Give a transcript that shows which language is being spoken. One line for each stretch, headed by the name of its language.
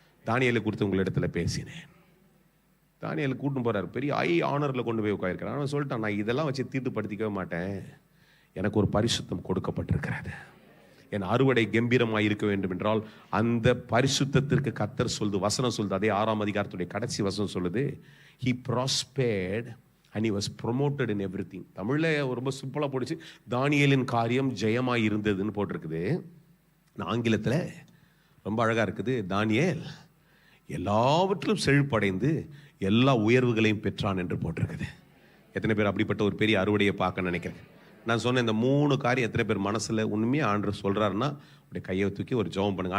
Tamil: தானியேலை குறித்து உங்களிடத்துல பேசினேன். தானியேலை கூட்டின்னு போறாரு, பெரிய ஆனரில் கொண்டு போய் உட்கார்க்கிறான். அவன் சொல்லிட்டான், நான் இதெல்லாம் வச்சு தீட்டுப்படுத்திக்கவே மாட்டேன், எனக்கு ஒரு பரிசுத்தம் கொடுக்கப்பட்டிருக்கிறது. என் அறுவடை கம்பீரமாக இருக்க வேண்டும் என்றால் அந்த பரிசுத்தத்திற்கு கர்த்தர் சொல்லுது, வசனம் சொல்லுது. அதே 6ஆம் அதிகாரத்துடைய கடைசி வசனம் சொல்லுது,
English: he prospered and he was promoted in everything.
Tamil: தமிழ்ல ரொம்ப சிம்பிளா போடுச்சு, தானியேலின் காரியம் ஜெயமாய் இருந்ததுன்னு போட்டிருக்குது. ஆங்கிலத்தில் ரொம்ப அழகா இருக்குது, தானியேல் எல்லாவற்றிலும் செழிப்படைந்து எல்லா உயர்வுகளையும் பெற்றான் என்று போட்டிருக்குது. எத்தனை பேர் அப்படிப்பட்ட ஒரு பெரிய அறுவடையை பார்க்க நினைக்கிறேன்? நான் சொன்ன இந்த 3 காரியம் எத்தனை பேர் மனசில் உண்மையாக ஆண்டவர் சொல்கிறாருன்னா அப்படியே கையை தூக்கி ஒரு ஜெபம் பண்ணுங்க.